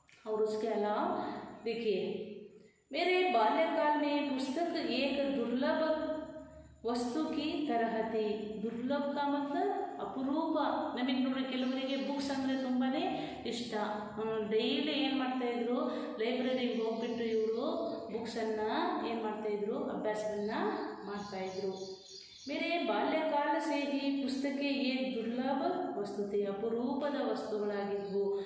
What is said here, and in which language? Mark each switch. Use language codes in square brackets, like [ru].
[hi] और उसके अलावा देखिए, मेरे बाल्यकाल में पुस्तक एक दुर्लभ वस्तु की तरह थी. दुर्लभ का मतलब ಅಪರೂಪ. [kn] ನಮಗೆ ನೋಡಿ, ಕೆಲವರಿಗೆ ಬುಕ್ಸ್ ಅಂದರೆ ತುಂಬಾ ಇಷ್ಟ. ಡೈಲಿ ಏನು ಮಾಡ್ತಾಯಿದ್ರು, ಲೈಬ್ರರಿಗೆ ಹೋಗ್ಬಿಟ್ಟು ಇವರು ಬುಕ್ಸನ್ನು ಏನು ಮಾಡ್ತಾಯಿದ್ರು, ಅಭ್ಯಾಸವನ್ನು ಮಾಡ್ತಾಯಿದ್ರು. [hi] मेरे बाल्यकाल से ही पुस्तकें ये दुर्लभ वस्तु थी, [kn] ಅಪರೂಪದ ವಸ್ತುಗಳಾಗಿದ್ವು.